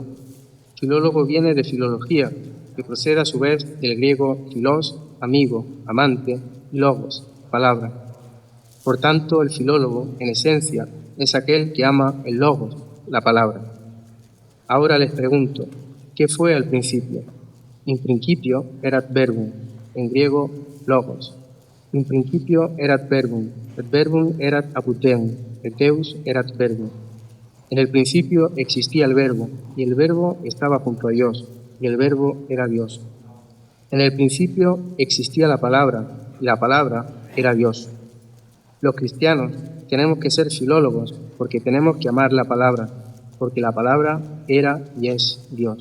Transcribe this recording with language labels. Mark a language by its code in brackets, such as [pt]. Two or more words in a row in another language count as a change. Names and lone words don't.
[es] Filólogo viene de filología, que procede a su vez del griego filos, amigo, amante, y logos, palabra. Por tanto, el filólogo, en esencia, es aquel que ama el logos, la palabra. Ahora les pregunto, ¿qué fue al principio? [la] In principio erat verbum, [es] en griego logos. [la] In principio erat verbum, et verbum erat apoteum, et Deus erat verbum. [es] En el principio existía el verbo, y el verbo estaba junto a Dios, y el verbo era Dios. En el principio existía la palabra, y la palabra era Dios. Los cristianos tenemos que ser filólogos, porque tenemos que amar la palabra, porque la palabra era y es Dios.